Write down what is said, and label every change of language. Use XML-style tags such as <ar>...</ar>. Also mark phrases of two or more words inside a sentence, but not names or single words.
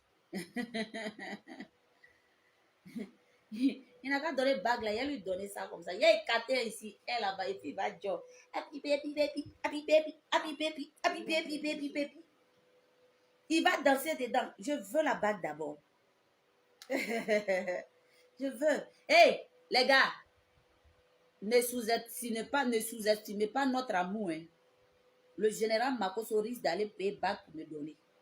<fr>Il n'a qu'à donner bague là, il a lui donné ça comme ça. Il a écarté ici, elle là-bas, et puis il va dire</fr> <en>happy baby, baby, happy baby, happy baby, happy baby, baby, baby.</en> <fr>Il va danser dedans. Je veux la bague d'abord. Je veux. Hey, les gars, ne sous-estimez pas notre amour. Hein. Le général Makoso risque d'aller payer bague pour me donner.</fr>